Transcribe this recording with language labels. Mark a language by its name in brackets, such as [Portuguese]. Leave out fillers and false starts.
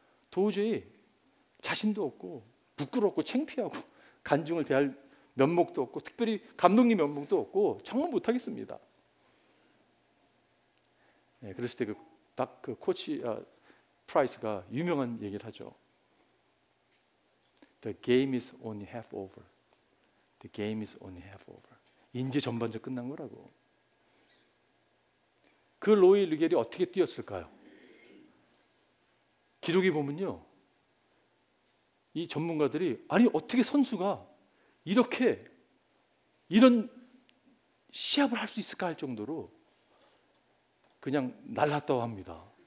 [Korean] 도저히 자신도 없고 부끄럽고 창피하고 간중을 대할 면목도 없고 특별히 감독님 면목도 없고 정말 못하겠습니다. 그랬을 때 그 코치 프라이스가 유명한 얘기를 하죠. [English] The game is only half over. The game is only half over. [Korean] 이제 전반전 끝난 거라고. 그 로이 리겔이 어떻게 뛰었을까요? 기록에 보면요, 이 전문가들이 아니 어떻게 선수가 이런 시합을 할 수 있을까 할 정도로 그냥 날랐다고 합니다.